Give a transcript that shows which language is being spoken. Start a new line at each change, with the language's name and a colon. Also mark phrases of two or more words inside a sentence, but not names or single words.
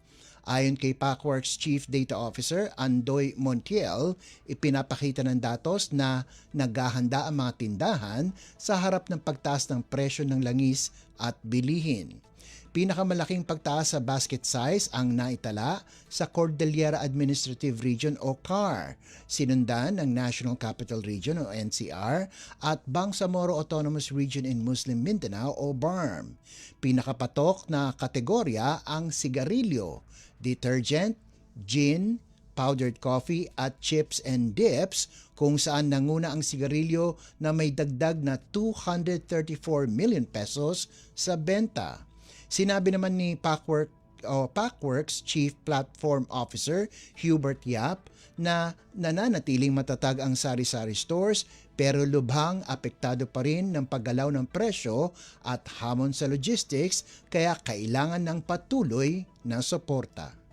Filipino: Ayon kay Packworks Chief Data Officer Andoy Montiel, ipinapakita ng datos na naghahanda ang mga tindahan sa harap ng pagtaas ng presyo ng langis at bilihin. Pinakamalaking pagtaas sa basket size ang naitala sa Cordillera Administrative Region o CAR, sinundan ng National Capital Region o NCR at Bangsamoro Autonomous Region in Muslim Mindanao o BARM. Pinakapatok na kategorya ang sigarilyo, detergent, gin,
English: powdered coffee
Filipino: at
English: chips and dips
Filipino: kung saan nanguna ang sigarilyo na may dagdag na 234 million pesos sa benta. Sinabi naman ni Packworks Chief Platform Officer Hubert Yap na nananatiling matatag ang sari-sari stores pero lubhang apektado pa rin ng paggalaw ng presyo at hamon sa logistics kaya kailangan ng patuloy na suporta.